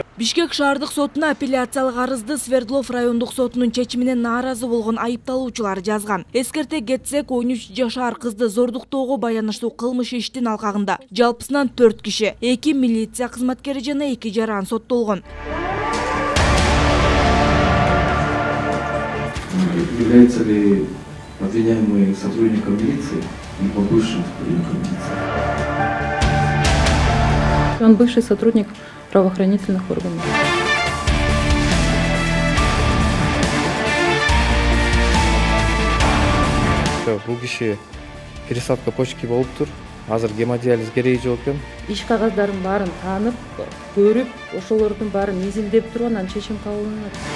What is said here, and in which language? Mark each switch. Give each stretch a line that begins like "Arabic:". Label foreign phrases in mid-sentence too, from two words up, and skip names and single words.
Kyrgyz: Бишкек шаардык сотуна апелляциялык арызды Свердлов райондук сотунун чечиминен нааразы болгон айыпталуучулар жазган. Эскерте кетсек, 13 жашар кызды зордуктоого байланыштуу кылмыш иштин алкагында жалпысынан 4 киши, 2 милиция кызматкери жана 2 жаран соттолгон.
Russian: Является ли обвиняемый сотрудником милиции и бывшим сотрудником милиции? Он бывший сотрудник правоохранительных органов.
Kyrgyz: Бул киши
Russian: пересадка почки
Kyrgyz: болуптур. Азыр гемодиализ кереги жок экен. Иш кагаздарын баарын таанып, көрүп, ошолордун баарын изилдеп туруп анан чечим кабыл кылынат.